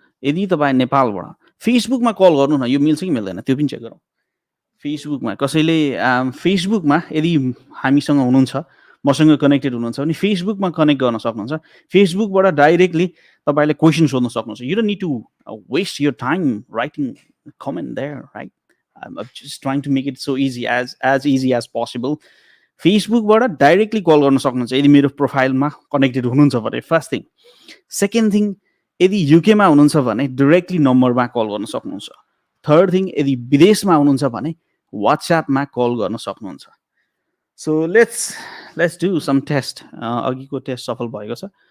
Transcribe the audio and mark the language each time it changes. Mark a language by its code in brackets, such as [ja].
[ne] यदि तपाईँ नेपालबाट फेसबुकमा कल गर्नु न, यो मिल्छ कि मिल्दैन त्यो पनि चेक गरौँ. फेसबुकमा कसैले फेसबुकमा यदि हामीसँग हुनुहुन्छ, मसँग कनेक्टेड हुनुहुन्छ भने फेसबुकमा कनेक्ट गर्न सक्नुहुन्छ. फेसबुकबाट डाइरेक्टली तपाईँले क्वेसन सोध्न सक्नुहुन्छ. [en] You don't need to waste your time writing comment there right. I'm just trying to make it so easy as easy as possible. [ne] फेसबुकबाट directly call गर्न सक्नुहुन्छ यदि मेरो प्रोफाइलमा कनेक्टेड हुनुहुन्छ भने. First thing. सेकेन्ड थिङ, यदि युकेमा हुनुहुन्छ भने डाइरेक्टली नम्बरमा कल गर्न सक्नुहुन्छ. थर्ड थिङ, यदि विदेशमा हुनुहुन्छ भने वाट्सएपमा कल गर्न सक्नुहुन्छ. [en] So let's do some test. [ne] अघिको टेस्ट सफल भएको छ.